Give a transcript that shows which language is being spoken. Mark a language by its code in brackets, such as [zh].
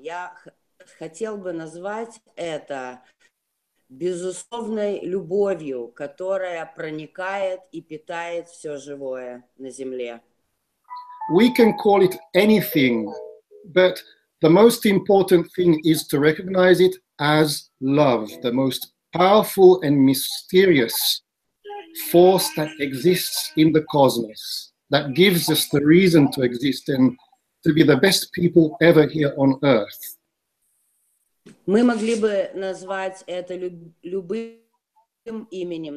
[ru] Я хотел бы назвать это безусловной любовью, которая проникает и питает все живое на земле. [en] We can call it anything, but the most important thing is to recognize it as love, the most powerful and mysterious force that exists in the cosmos, that gives us the reason to exist and to be the best people ever here on earth. [ru] Мы могли бы назвать это любым именем.